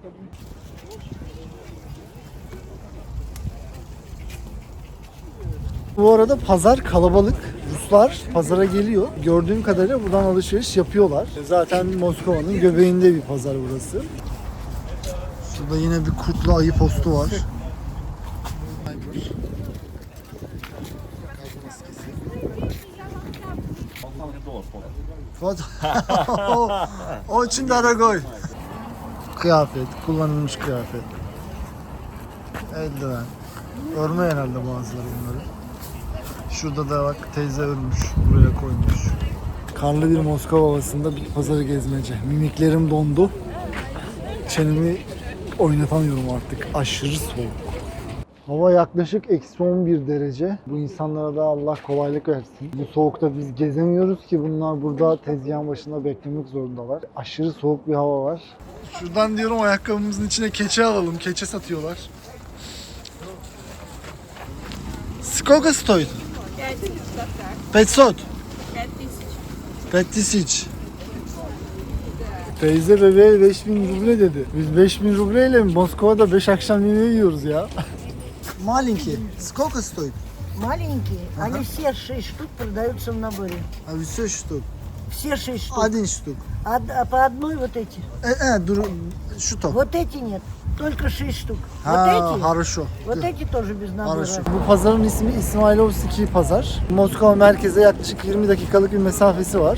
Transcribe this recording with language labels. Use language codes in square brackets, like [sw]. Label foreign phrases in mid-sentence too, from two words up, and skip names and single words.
[tr] Bu arada pazar kalabalık. Ruslar pazara geliyor. Gördüğüm kadarıyla buradan alışveriş yapıyorlar. Zaten Moskova'nın göbeğinde bir pazar burası. Şurada yine bir kurtlu ayı postu var. [ru] Очень дорогой. [tr] Kıyafet, kullanılmış kıyafet. Eldiven. Örme herhalde bazıları bunları. Şurada da bak teyze örmüş, buraya koymuş. Karlı bir Moskova havasında bir pazarı gezmece. Mimiklerim dondu. Çenemi oynatamıyorum artık. Aşırı soğuk. Hava yaklaşık eksi 11 derece. Bu insanlara da Allah kolaylık versin. Bu soğukta biz gezemiyoruz ki bunlar burada tezgahın başında beklemek zorundalar. Aşırı soğuk bir hava var. Şuradan diyorum ayakkabımızın içine keçe alalım. Keçe satıyorlar. [ru] Сколько стоит? 500. 5000. [tr] Teyze bebeğe 5000 ruble dedi. Biz 5000 rubleyle Moskova'da 5 akşam yemeği yiyoruz ya. [ru] Маленький. Сколько стоит? Маленькие, они все 6 штук продаются в наборе. А все штук. Все 6 штук. Один штук. А по одной вот эти. [tr] Dur. Şu top. [ru] Вот эти нет. Только 6 штук. Вот Ha, эти. хорошо. Вот эти тоже без набора. Хорошо. [tr] Bu pazarın ismi İsmailovski Pazar. Moskova merkeze yaklaşık 20 dakikalık bir mesafesi var.